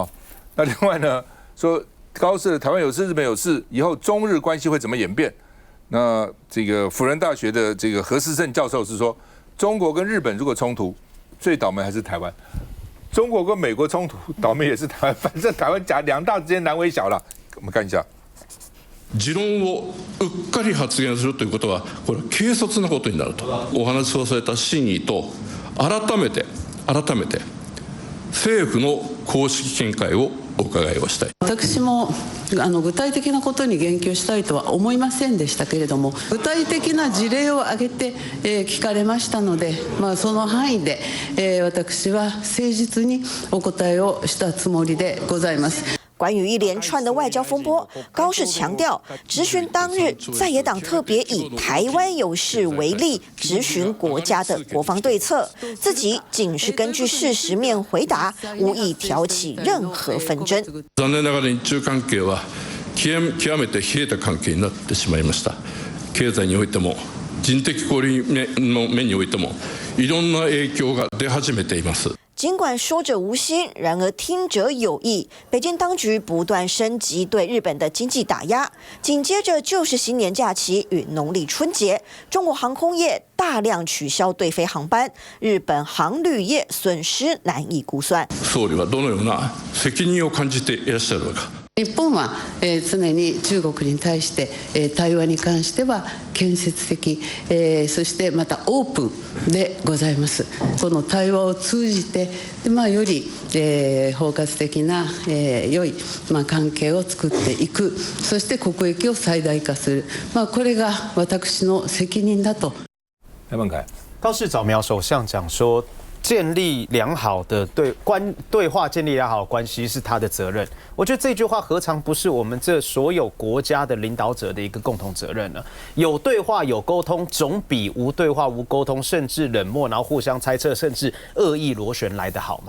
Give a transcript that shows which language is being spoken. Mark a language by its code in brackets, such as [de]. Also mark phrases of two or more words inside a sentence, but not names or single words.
[zh] 那另外呢，说高市台湾有事，日本有事，以后中日关系会怎么演变？那这个辅仁大学的这个何世胜教授是说，中国跟日本如果冲突，最倒霉还是台湾，中国跟美国冲突倒霉也是台湾，反正台湾2大之间难为小了， 我们看一下。 [ja] 持論をうっかり発言するということはこれは軽率なことになるとお話をされた真意と改めて政府の公式見解をお伺いをしたい。私も具体的なことに言及したいとは思いませんでしたけれども、具体的な事例を挙げて、聞かれましたので、その範囲で、私は誠実にお答えをしたつもりでございます。 [zh] 关于一连串的外交风波，高市强调，质询当日，在野党特别以台湾有事为例，质询国家的国防对策，自己仅是根据事实面回答，无意挑起任何纷争。 [ja] 残念ながら日中関係は極めて冷えた関係になってしまいました。経済においても人的交流の面においてもいろんな影響が出始めています。 [zh] 尽管说者无心，然而听者有意。北京当局不断升级对日本的经济打压，紧接着就是新年假期与农历春节，中国航空业大量取消对飞航班，日本航旅业损失难以估算。 [ja] 総理はどのような責任を感じていらっしゃるのか。日本は常に中国に対して対話に関しては建設的そしてまたオープンでございます。この対話を通じてより包括的な良い関係を作っていく、そして国益を最大化する、これが私の責任だと。 [zh] 高市早苗首相讲说，建立良好的对话，建立良好的关系是他的责任。我觉得这句话何尝不是我们这所有国家的领导者的一个共同责任呢？有对话有沟通，总比无对话无沟通，甚至冷漠，然后互相猜测，甚至恶意螺旋来得好嘛？